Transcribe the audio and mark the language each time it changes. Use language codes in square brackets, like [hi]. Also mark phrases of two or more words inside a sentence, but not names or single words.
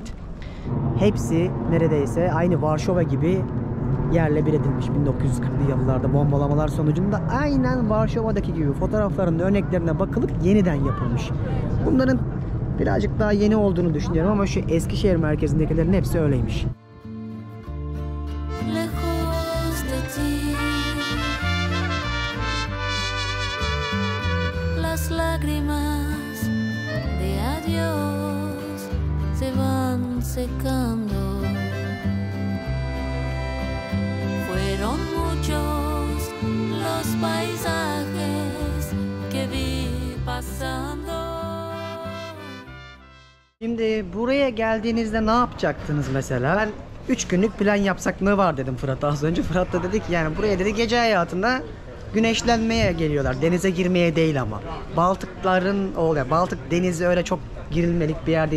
[tr] Hepsi neredeyse aynı Varşova gibi yerle bir edilmiş 1940'lı yıllarda bombalamalar sonucunda, aynen Varşova'daki gibi fotoğrafların örneklerine bakılıp yeniden yapılmış. Bunların birazcık daha yeni olduğunu düşünüyorum ama şu Eskişehir merkezindekilerin hepsi öyleymiş. [es] Lejos de ti, las lágrimas de adiós se van secando. Fueron muchos los paisajes que vi pasando. [tr] Şimdi buraya geldiğinizde ne yapacaktınız mesela? Ben 3 günlük plan yapsak ne var dedim Fırat'a az önce. Fırat da dedi ki yani buraya dedi gece hayatında güneşlenmeye geliyorlar. Denize girmeye değil ama. Baltık denizi öyle çok girilmelik bir yer değil.